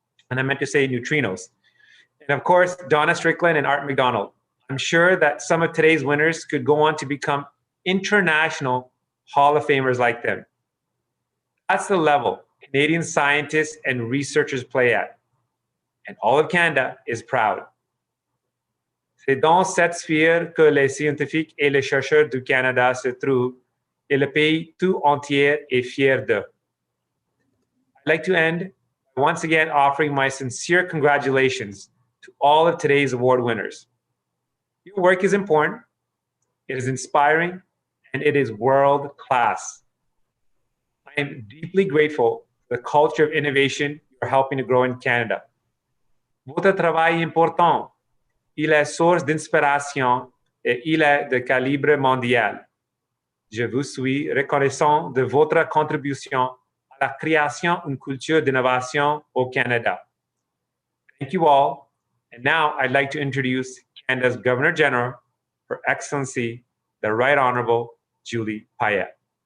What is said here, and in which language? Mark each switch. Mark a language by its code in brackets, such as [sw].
[en] And I meant to say neutrinos. And of course, Donna Strickland and Art Mcdonald. I'm sure that some of today's winners could go on to become international Hall of Famers like them. That's the level Canadian scientists and researchers play at. And all of Canada is proud. [fr] C'est dans cette sphère que les scientifiques et les chercheurs du Canada se trouvent et le pays tout entier est fier d'eux. [en] I'd like to end by once again offering my sincere congratulations to all of today's award winners. Your work is important, it is inspiring, and it is world class. I am deeply grateful for the culture of innovation you're helping to grow in Canada. [fr] Votre travail est important. Il est source d'inspiration et il est de calibre mondial. Je vous suis reconnaissant de votre contribution à la création d'une culture d'innovation au Canada. [en] Thank you all. And now I'd like to introduce Canada's Governor General, Her Excellency, the Right Honorable Julie Payette.